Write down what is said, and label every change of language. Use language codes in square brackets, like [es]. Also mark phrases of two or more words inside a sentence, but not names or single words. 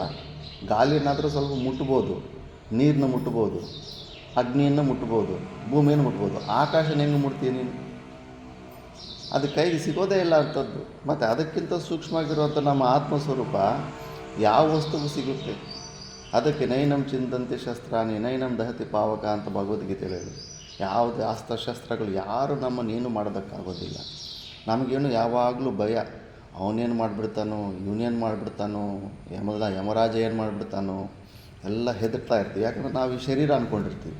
[kn] ಗಾಳಿನಾದರೂ ಸ್ವಲ್ಪ ಮುಟ್ಬೋದು, ನೀರನ್ನ ಮುಟ್ಬೋದು, ಅಗ್ನಿಯನ್ನು ಮುಟ್ಬೋದು, ಭೂಮಿಯನ್ನು ಮುಟ್ಬೋದು. ಆಕಾಶನ ಹೆಂಗೆ ಮುಟ್ತೀಯ ನೀನು? ಅದು ಕೈಗೆ ಸಿಗೋದೇ ಇಲ್ಲ ಅಂಥದ್ದು. ಮತ್ತು ಅದಕ್ಕಿಂತ ಸೂಕ್ಷ್ಮವಾಗಿರುವಂಥ ನಮ್ಮ ಆತ್ಮಸ್ವರೂಪ ಯಾವ ವಸ್ತುವು ಸಿಗುತ್ತೆ? ಅದಕ್ಕೆ [sa] ನೈನಂ ಚಿಂತಂತೆ ಶಸ್ತ್ರಾಣಿ ನೈನಂ ದಹತಿ ಪಾವಕ [kn] ಅಂತ ಭಗವದ್ಗೀತೆಯಲ್ಲಿ ಹೇಳಿದೆ. ಯಾವುದೇ ಅಸ್ತ್ರಶಸ್ತ್ರಗಳು ಯಾರು ನಮ್ಮನ್ನೇನು ಮಾಡೋದಕ್ಕಾಗೋದಿಲ್ಲ. ನಮಗೇನು ಯಾವಾಗಲೂ ಭಯ, ಅವನೇನು ಮಾಡಿಬಿಡ್ತಾನೋ, ಇವನೇನು ಮಾಡಿಬಿಡ್ತಾನೋ, ಯಮರಾಜ ಏನು ಮಾಡಿಬಿಡ್ತಾನೋ ಎಲ್ಲ ಹೆದರ್ತಾ ಇರ್ತೀವಿ. ಯಾಕಂದರೆ ನಾವು ಈ ಶರೀರ ಅಂದ್ಕೊಂಡಿರ್ತೀವಿ.